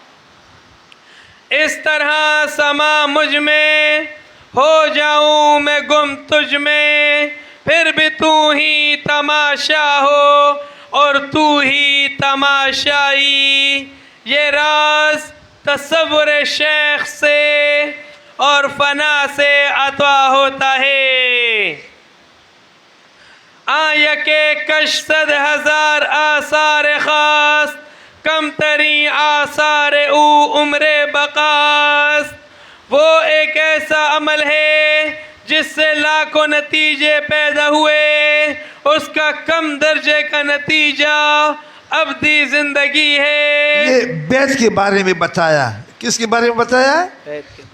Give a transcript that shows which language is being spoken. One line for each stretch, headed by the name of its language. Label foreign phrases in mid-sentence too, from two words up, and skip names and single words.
Urdu: اس طرح سما مجھ میں ہو جاؤں میں گم تجھ میں، پھر بھی تو ہی تماشا ہو اور تو ہی تماشائی. یہ راز تصور شیخ سے اور فنا سے عطا ہوتا ہے.
Persian: آیک کش 100,000 آثار خاص، کم ترین آثار او عمر بقاست.
Urdu: وہ ایک ایسا عمل ہے جس سے لاکھوں نتیجے پیدا ہوئے، اس کا کم درجے کا نتیجہ ابدی زندگی ہے. یہ بیت کے بارے میں بتایا. کس کے بارے میں بتایا؟ بیت کے بارے